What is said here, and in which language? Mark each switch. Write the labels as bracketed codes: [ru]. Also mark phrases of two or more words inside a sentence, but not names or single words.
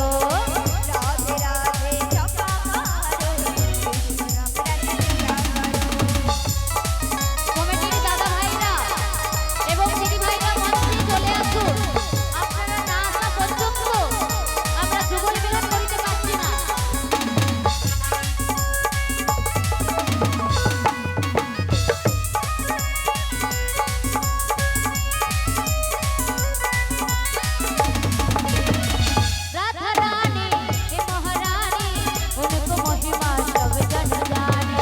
[bn] রাধে রাধে জপা করো, কৃষ্ণ নাম রসে পিয়া করো। কমিটির দাদা ভাইরা এবং দিদি ভাইরা মঞ্চে চলে আসুন। আপনারা না আসা পর্যন্ত আমরা যুগল মিলন করিতে পারছি না। [hi] राधा रानी हे महारानी, उनको महिमा सब जन जाने।